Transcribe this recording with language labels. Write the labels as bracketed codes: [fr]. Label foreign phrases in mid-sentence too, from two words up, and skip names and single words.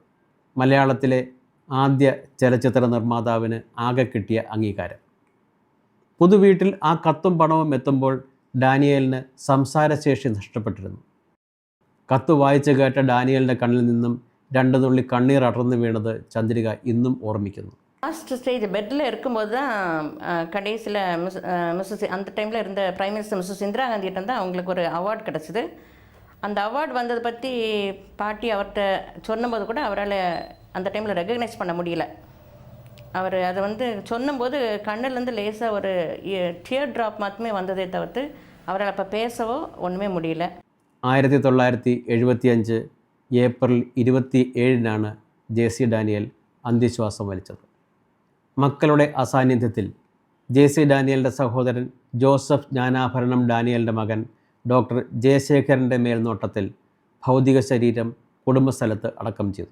[ml] മലയാളത്തിലെ ആദ്യ ചലച്ചിത്ര നിർമ്മാതാവിന് ആകെ കിട്ടിയ അംഗീകാരം. പുതുവീട്ടിൽ ആ കത്തും പണവും എത്തുമ്പോൾ ഡാനിയേലിന് സംസാരശേഷി നഷ്ടപ്പെട്ടിരുന്നു. കത്ത് വായിച്ചു കേട്ട ഡാനിയേലിൻ്റെ കണ്ണിൽ നിന്നും 2 തുള്ളി കണ്ണീർ അടർന്നു വീണത് ചന്ദ്രിക ഇന്നും ഓർമ്മിക്കുന്നു. [en] last stage [ta] பெட்டில் இருக்கும்போது தான் கடைசியில் மிஸ்ஸஸ் அந்த டைமில் இருந்த [en] prime minister [ta] மிஸ்ஸஸ் இந்திரா காந்திகிட்ட தான் அவங்களுக்கு ஒரு அவார்டு கிடச்சிது. அந்த அவார்டு வந்ததை பற்றி பாட்டி அவர்கிட்ட சொன்னபோது கூட அவரால் அந்த டைமில் ரெகக்னைஸ் பண்ண முடியல. அவர் அதை வந்து சொன்னபோது கண்ணிலேருந்து லேசாக ஒரு [en] tear drop [ta] മാത്രമേ வந்ததே தவிர்த்து அவரால் அப்போ பேசவோ ஒன்றுமே முடியல. [ml] 1975 ഏപ്രിൽ 27 JC ഡാനിയേൽ അന്ത്യശ്വാസം വലിച്ചത്. മക്കളുടെ അസാന്നിധ്യത്തിൽ JC ഡാനിയേലിൻ്റെ സഹോദരൻ ജോസഫ് ജ്ഞാനാഭരണം ഡാനിയേലിൻ്റെ മകൻ ഡോക്ടർ ജയശേഖരൻ്റെ മേൽനോട്ടത്തിൽ ഭൗതിക ശരീരം കുടുംബസ്ഥലത്ത് അടക്കം ചെയ്തു.